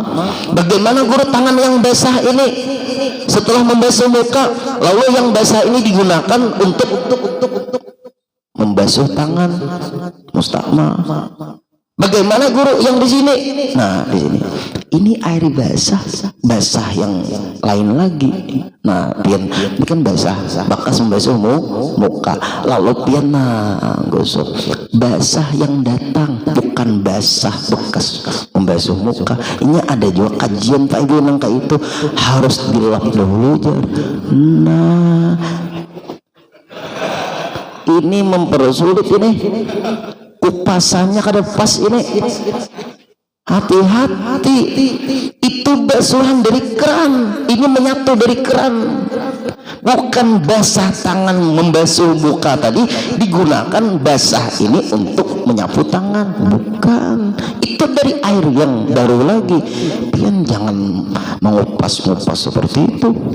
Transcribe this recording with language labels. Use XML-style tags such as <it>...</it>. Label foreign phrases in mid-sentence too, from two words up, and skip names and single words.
<id>Bagaimana guru tangan yang basah ini setelah membasuh muka, lalu yang basah ini digunakan untuk membasuh tangan? Mustakmal. Bagaimana guru yang di sini? Nah, di sini. Ini air basah yang lain lagi.</id> <bjn>Nah, pian ini kan basah, bakas membasuh muka.</bjn> <id>Lalu pian gosok basah yang datang, bukan basah bekas membasuh muka. Ini ada juga kajian Pak Ibu nangka itu harus dilap dahulu jar. Nah, ini mempersulit ini.</id> <bjn>Kupasannya kada pas ini.</bjn> <id>Hati-hati, itu basuhan dari keran, ini menyatu dari keran, bukan basah tangan membasuh muka tadi digunakan basah ini untuk menyapu tangan, bukan. Itu dari air yang baru lagi. Pian jangan mengupas-ngupas seperti itu.</id>